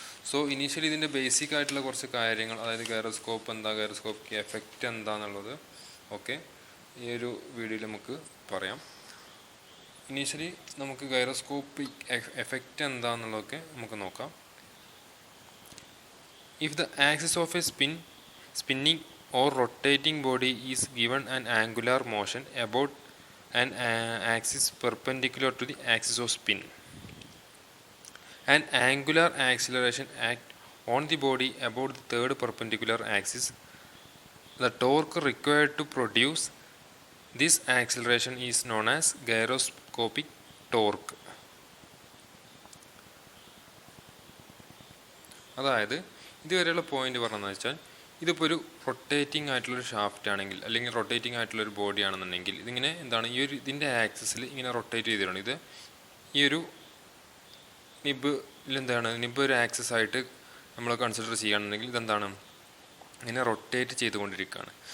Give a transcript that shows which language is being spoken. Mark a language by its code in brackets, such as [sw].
[ml] So initially ഇതിൻ്റെ basic ആയിട്ടുള്ള കുറച്ച് കാര്യങ്ങൾ, അതായത് ഗൈറോസ്കോപ്പ് എന്താ, ഗൈറോസ്കോപ്പിക് എഫക്റ്റ് എന്താണെന്നുള്ളത് ഓക്കെ ഈ ഒരു വീഡിയോയിൽ നമുക്ക് പറയാം. ഇനീഷ്യലി നമുക്ക് ഗൈറോസ്കോപ്പിക് എഫക്റ്റ് എന്താണെന്നുള്ളതൊക്കെ നമുക്ക് നോക്കാം. [en] If the axis of a spinning or rotating body is given an angular motion about an axis perpendicular to the axis of spin, an angular acceleration act on the body about the third perpendicular axis, the torque required to produce this acceleration is known as gyroscopic torque. [ml] അതായത് ഇതുവരെയുള്ള point പറഞ്ഞതെന്ന് വെച്ചാൽ, ഇതിപ്പോൾ ഒരു rotating ആയിട്ടുള്ളൊരു shaft ആണെങ്കിൽ, അല്ലെങ്കിൽ rotating ആയിട്ടുള്ളൊരു ബോഡി ആണെന്നുണ്ടെങ്കിൽ, ഇതിങ്ങനെ എന്താണ് ഈ ഒരു ഇതിൻ്റെ ആക്സിസിൽ ഇങ്ങനെ റൊട്ടേറ്റ് ചെയ്തിട്ടുണ്ട്. ഇത് ഈ ഒരു നിബ് ഒരു ആക്സിസ് ആയിട്ട് നമ്മൾ കൺസിഡർ ചെയ്യുകയാണെന്നുണ്ടെങ്കിൽ ഇതെന്താണ് ഇങ്ങനെ റൊട്ടേറ്റ് ചെയ്തുകൊണ്ടിരിക്കുകയാണ്.